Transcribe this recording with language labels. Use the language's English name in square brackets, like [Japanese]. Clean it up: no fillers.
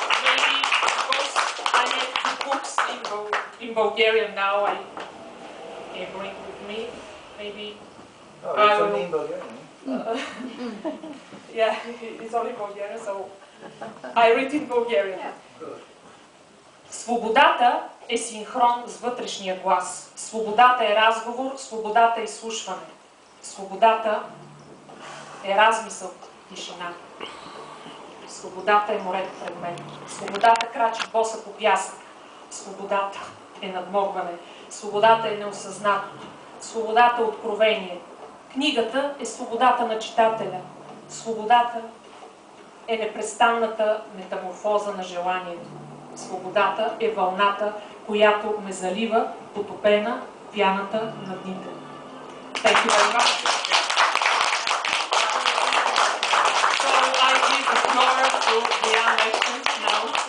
[English] Maybe because I have two books in Bulgarian now I bring with me. Maybe it's only in Bulgarian. Yeah, it's only Bulgarian, so I read in Bulgarian. Yeah. Good. [Bulgarian] Свободата е синхрон с вътрешния глас. Свободата е разговор, свободата е изслушване. Свободата е размисъл, тишина. Свободата е морето пред мен. Свободата крачи боса по пясък. Свободата е надмогване. Свободата е неосъзнатото. Свободата е откровение. Книгата е свободата на читателя. Свободата е непрестанната метаморфоза на желанието. Свободата е вълната, която ме залива, потопена пяната на дните. [English] Thank you very much. So I give the floor to the young lecturers now.